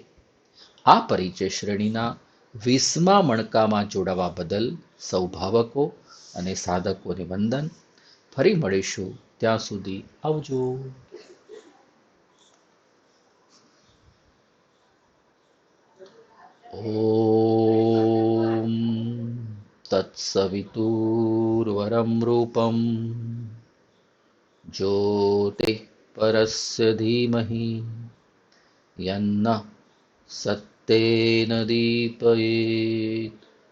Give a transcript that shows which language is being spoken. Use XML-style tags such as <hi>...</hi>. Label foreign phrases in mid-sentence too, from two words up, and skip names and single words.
<gu>આ પરિચય શ્રેણીના 20મા મણકામાં જોડાવા બદલ સૌ ભાવકો અને સાધકોને વંદન. ફરી મળીશું, ત્યાં સુધી આવજો.</gu> <sa>ॐ तत्सवितुर्वरं रूपं ज्योतिः परस्य धीमहि यन्नः सत्येन दीपयेत्।</sa>